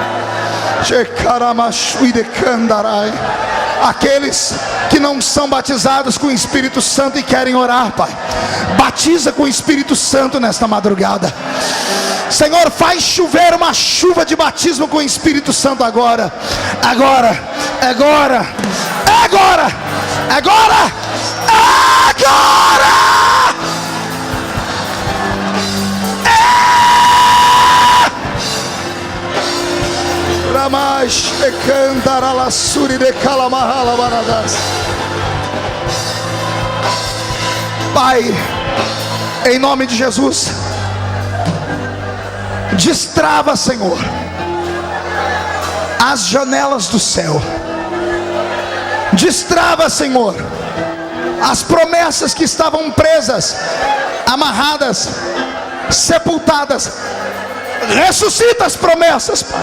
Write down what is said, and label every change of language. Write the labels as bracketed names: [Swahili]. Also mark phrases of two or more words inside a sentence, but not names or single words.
[Portuguese] Aqueles que não são batizados com o Espírito Santo e querem orar, Pai, batiza com o Espírito Santo nesta madrugada. Senhor, faz chover uma chuva de batismo com o Espírito Santo agora. Agora, agora, agora, agora, agora. Ramash ekandaralassuri de kalamahala baradas. Pai, em nome de Jesus, destrava, Senhor, as janelas do céu. Destrava, Senhor, As promessas que estavam presas, amarradas, sepultadas, ressuscita as promessas, Pai.